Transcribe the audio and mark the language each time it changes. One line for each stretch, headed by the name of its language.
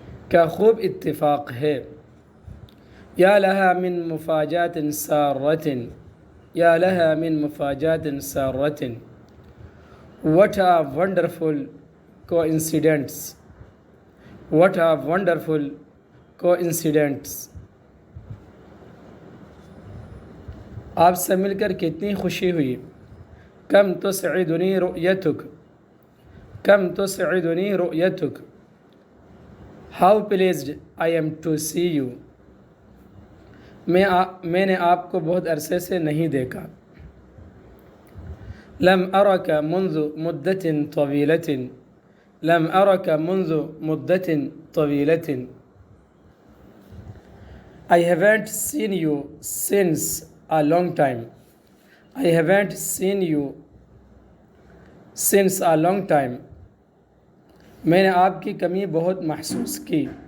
Urdu: کیا خوب اتفاق ہے.
Arabic: یا لها من مفاجات سارۃ. یا لها من مفاجات سارۃ.
English: What a wonderful coincidence. What a wonderful coincidence.
Urdu: آپ سے مل کر کتنی خوشی ہوئی.
Arabic: کم تسعدنی رؤیتک. کم تسعدنی رؤیتک.
English: How pleased I am to see you.
Urdu: میں نے آپ کو بہت عرصے سے نہیں دیکھا.
Arabic: لم أرك منذ مدة طويلة. لم أرك منذ مدة طويلة.
English: I haven't seen you since a long time. I haven't seen you since a long time.
Urdu: میں نے آپ کی کمی بہت محسوس کی.